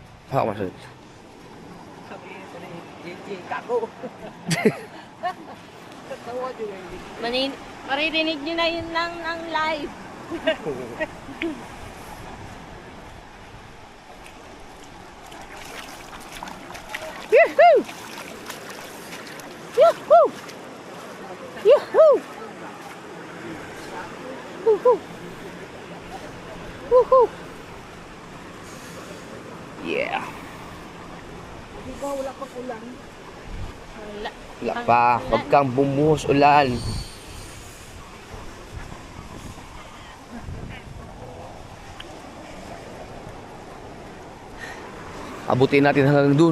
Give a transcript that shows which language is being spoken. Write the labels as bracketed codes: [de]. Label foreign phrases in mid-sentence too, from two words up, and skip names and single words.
[tl] Hawak mo siya. Sabi ko ni JJ, kako. Katawa juga yun. Maririnig nyo na yun ng live. Yahoo! Yahoo! Yahoo! Woohoo! Woohoo! Yeah. Di ba wala pa ulan? Wala. Wala pa. Huwag kang bumuhos ulan. Abutin natin hanggang dun.